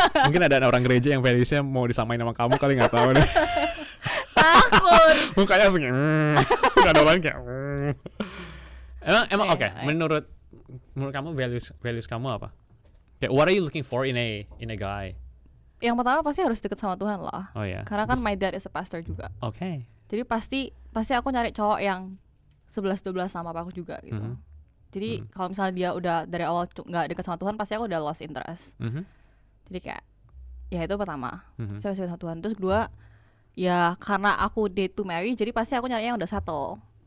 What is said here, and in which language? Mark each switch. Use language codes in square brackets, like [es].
[id] Mungkin ada orang gereja yang valuesnya mau disamain sama kamu kali, nggak tahu deh. Takut. Mukanya langsung ada orang kayak emang oke. [en] Okay. [id] Menurut kamu values kamu apa? Kayak [en] what are you looking for in a guy? [id] Yang pertama pasti harus deket sama Tuhan lah. Oh ya. Karena kan [en] my dad is a pastor [id] juga. Oke. Jadi pasti aku nyari cowok yang 11-12 sama aku juga gitu. Jadi kalau misalnya dia udah dari awal nggak deket sama Tuhan, pasti aku udah [en] lost interest. [id] Jadi kayak ya itu pertama, saya harus deket sama Tuhan. Terus kedua, ya karena aku [en] date to marry, [id] jadi pasti aku nyari yang udah settle.